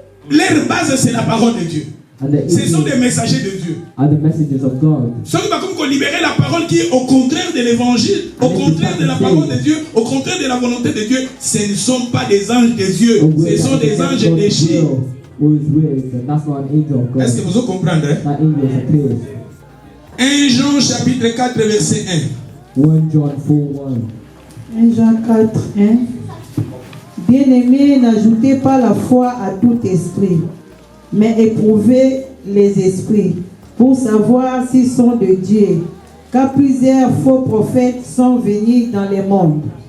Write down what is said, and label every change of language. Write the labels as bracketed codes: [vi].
[fr] Leur base, c'est la parole de Dieu. [en] And the [fr] Ce sont des [en] angels [fr] messagers de Dieu. [en] are the messages of God. [fr] Ceux qui comme qu'on libérer la parole qui est au contraire de l'évangile, au contraire de la parole de Dieu, au contraire de la volonté de Dieu, ce ne sont pas des anges de Dieu, ce sont des anges déchis. [en] Or his will, that's not an angel of God. [fr] Est-ce que vous comprenez? [en] That angel is a page. [fr] 1 Jean chapitre 4 verset 1. [en] 1 John 4:1. [fr] 1 Jean 4, 1. Bien-aimés, n'ajoutez pas la foi à tout esprit, mais éprouvez les esprits pour savoir s'ils sont de Dieu, car plusieurs faux prophètes sont venus dans le monde.